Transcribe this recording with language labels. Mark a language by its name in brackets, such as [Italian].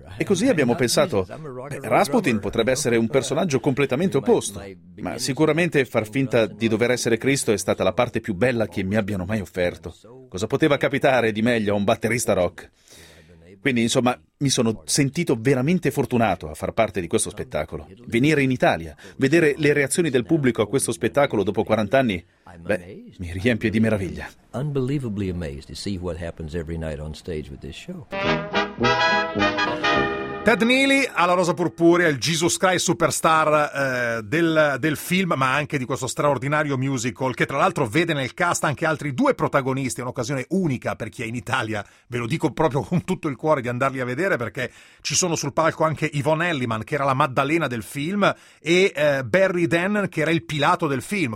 [Italian] E così abbiamo pensato, Rasputin potrebbe essere un personaggio completamente opposto, ma sicuramente far finta di dover essere Cristo è stata la parte più bella che mi abbiano mai offerto. Cosa poteva capitare di meglio a un batterista rock? Quindi, insomma, mi sono sentito veramente fortunato a far parte di questo spettacolo. Venire in Italia, vedere le reazioni del pubblico a questo spettacolo dopo 40 anni, beh, mi riempie di meraviglia. [English] Unbelievably amazed to see what happens every night on stage with this show. [Italian] Ted Neely alla Rosa Purpurea, il Jesus Christ Superstar del film, ma anche di questo straordinario musical, che tra l'altro vede nel cast anche altri 2 protagonisti. È un'occasione unica per chi è in Italia, ve lo dico proprio con tutto il cuore, di andarli a vedere, perché ci sono sul palco anche Yvonne Elliman, che era la Maddalena del film, e Barry Dannen, che era il Pilato del film.